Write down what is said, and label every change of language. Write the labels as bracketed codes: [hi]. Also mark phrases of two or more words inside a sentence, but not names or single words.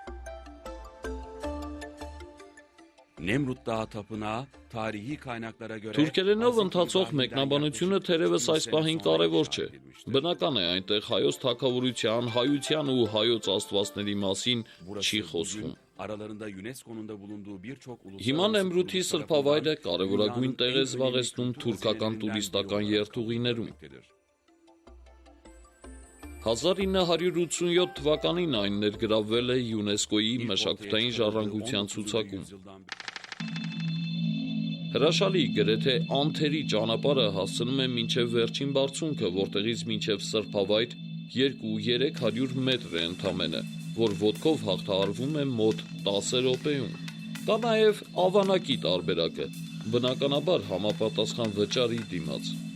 [tr] Nemrut Dağı Tapınağı tarihi kaynaklara göre [hy] Թուրքերենով ընթացող մեկնաբանությունը թերևս այս պահին կարևոր չէ։ Բնական է, այնտեղ հայոց թագավորության, հայության ու հայոց աստվածների մասին չի խոսվում։ [tr] aralarında UNESCO'nun da bulunduğu birçok [hy] Հիմա Նեմրութի սրբավայրը կարևորագույն տեղ է զբաղեցնում թուրքական տուրիստական երթուղիներում։ 1987 թվականին այն ներգրավվել է ՅՈՒՆԵՍԿՕ-ի մշակութային ժառանգության ցուցակում։ Հրաշալի, գրեթե անթերի ճանապարհը հասցնում է մինչև վերջին բարձունքը, որտեղից մինչև սրբավայր 200-300 մետր է ընդամենը, որ ոտքով հաղթահարվում է մոտ 10 րոպեում։ Կա նաև ավանակի տարբերակը, բնականաբար համապատասխան վճարի դիմաց։